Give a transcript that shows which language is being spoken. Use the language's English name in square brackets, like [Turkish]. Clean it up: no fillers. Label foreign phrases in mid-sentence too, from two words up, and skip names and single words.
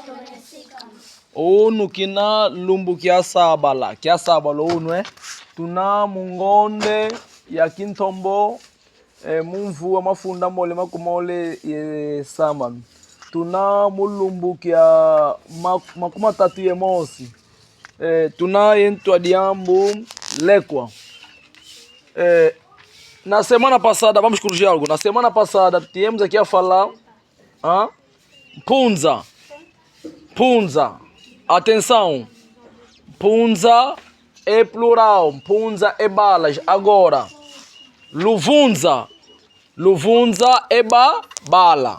[Kongo] Onu kina lumbu kia sabala onu tuna mungonde ya kintombo mumvu wa mafunda mole makumole saman tuna mulumbu kia makuma tatu ye mosi tuna yentu adiambu lekwa [Portuguese] na semana passada vamos corrigir algo. Na semana passada tínhamos aqui a falar punza. Atenção, punza é plural, punza é balas. Agora, luvunza é bala.